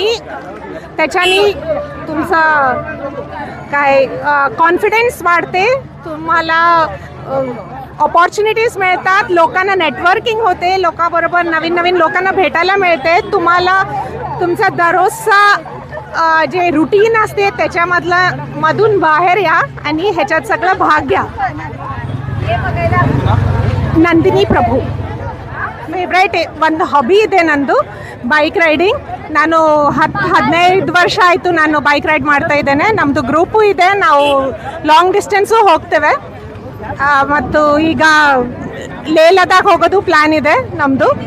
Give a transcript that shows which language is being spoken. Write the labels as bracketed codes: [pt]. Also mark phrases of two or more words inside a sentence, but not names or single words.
[mr] त्याच्याने तुमचा काय कॉन्फिडन्स वाढते, तुम्हाला अपॉर्च्युनिटीज मिळतात, लोकांना नेटवर्किंग होते, लोकांबरोबर नवीन लोकांना भेटायला मिळते. तुम्हाला तुमचा दररोजचा जे रुटीन असते मधून बाहेर या आणि ह्याच्यात सगळं भाग घ्या. [kn] ನಂದಿನಿ ಪ್ರಭು ಫೇವ್ರೇಟ್ ಒಂದು ಹಾಬಿ ಇದೆ ನಂದು [en] bike riding. [kn] ನಾನು 15 ವರ್ಷ ಆಯಿತು ನಾನು [en] bike ride [kn] ಮಾಡ್ತಾ ಇದ್ದೇನೆ. ನಮ್ಮದು ಗ್ರೂಪು ಇದೆ, ನಾವು [en] long distance [kn] ಹೋಗ್ತೇವೆ. ಮತ್ತು ಈಗ ಲೇಹ್ ಲದಾಖ್ ಹೋಗೋದು ಪ್ಲ್ಯಾನ್ ಇದೆ ನಮ್ಮದು.